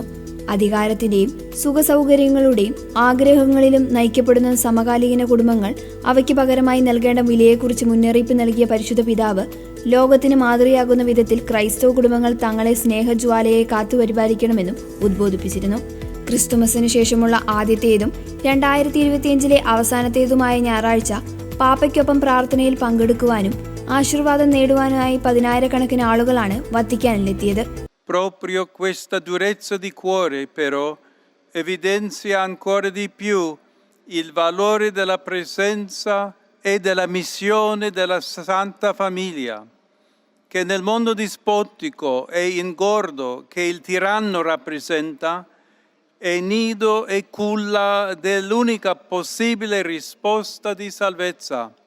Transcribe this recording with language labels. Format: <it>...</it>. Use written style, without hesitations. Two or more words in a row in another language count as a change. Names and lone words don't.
<ml>അധികാരത്തിന്റെയും സുഖസൗകര്യങ്ങളുടെയും ആഗ്രഹങ്ങളിലും നയിക്കപ്പെടുന്ന സമകാലീന കുടുംബങ്ങൾ അവയ്ക്ക് പകരമായി നൽകേണ്ട വിലയെക്കുറിച്ച് മുന്നറിയിപ്പ് നൽകിയ പരിശുദ്ധ പിതാവ് ലോകത്തിന് മാതൃകയാകുന്ന വിധത്തിൽ ക്രൈസ്തവ കുടുംബങ്ങൾ തങ്ങളെ സ്നേഹജ്വാലയെ കാത്തുപരിപാലിക്കണമെന്നും ഉദ്ബോധിപ്പിച്ചിരുന്നു. ക്രിസ്തുമസിന് ശേഷമുള്ള ആദ്യത്തേതും 2025 അവസാനത്തേതുമായ ഞായറാഴ്ച പാപ്പയ്ക്കൊപ്പം പ്രാർത്ഥനയിൽ പങ്കെടുക്കുവാനും ആശീർവാദം നേടുവാനുമായി 10,000-കണക്കിന് ആളുകളാണ് വത്തിക്കാനിലെത്തിയത്.</ml> <it>Proprio questa durezza di cuore però evidenzia ancora di più il valore della presenza e della missione della Santa Famiglia, che nel mondo dispotico e ingordo che il tiranno rappresenta è nido e culla dell'unica possibile risposta di salvezza,</it>